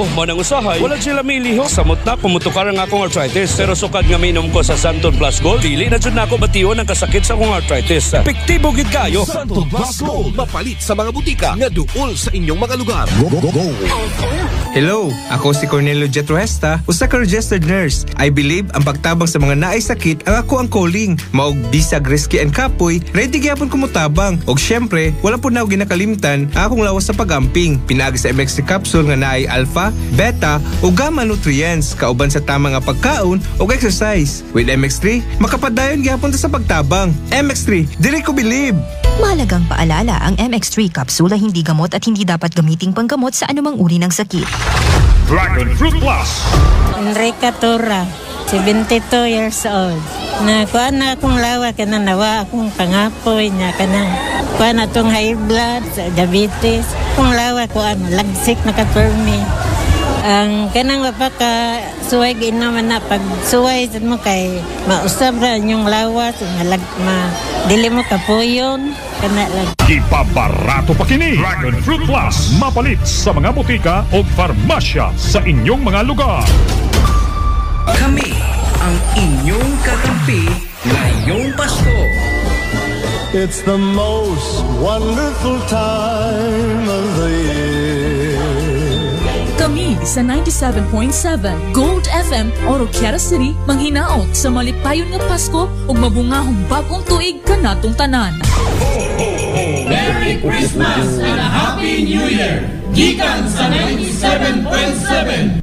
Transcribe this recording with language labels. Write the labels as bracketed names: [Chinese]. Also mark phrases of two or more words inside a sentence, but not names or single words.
[Cebuano] Mo nang usahay, wala sila miliho. Samot na pumutukar ang akong arthritis. Pero sukad nga minom ko sa Santo Blasco, dili na jud nako bation ang kasakit sa akong arthritis. Epektibo gid kayo. Santo Blasco. Mapalit sa mga butika nga duol sa inyong mga lugar. Go. Hello, ako si Cornelio Jetruesta, usa ka registered nurse. [English] I believe [Cebuano] ang pagtabang sa mga naay sakit ang ako ang calling. Maog bisag risky and kapoy, ready gyapon ko mutabang. Og syempre, wala po na ako ginakalimtan ang akong lawas sa pagamping. Pinaagi sa MX3 capsule nga naay alpha, beta ug [English] gamma nutrients [Cebuano] kauban sa tama nga pagkaon ug exercise. With MX3, makapadayon gyapon ta sa pagtabang. MX3, dili ko believe. [Filipino] Mahalagang paalala, ang MX3 capsule ay hindi gamot at hindi dapat gamiting panggamot sa anumang uri ng sakit. [English] Dragon Fruit Plus. Enrica Torra, 72 years old. [Cebuano] Nakuha na akong lawa ka na nawa akong pangapoy niya ka na. Kuha na itong high blood, diabetes. Kung lawa ko, lagsik na ka-permi. Ang kanang mapaka suway ginaman na pag suway mo kay mausab ra yung lawas dili mo kapuyon kana lang. Ipabarato pa kini Dragon Fruit Plus mapalit sa mga botika o farmasya sa inyong mga lugar. Kami ang inyong kakampi ngayong Pasko. [English] It's the most wonderful time of the year. [Cebuano] Kami sa 97.7 Gold FM Oroquiara City manghinaot sa malipayon nga Pasko ug mabungahong bagong tuig kanatong tanan. [English] Merry Christmas and a Happy New Year! [Cebuano] Gikan sa 97.7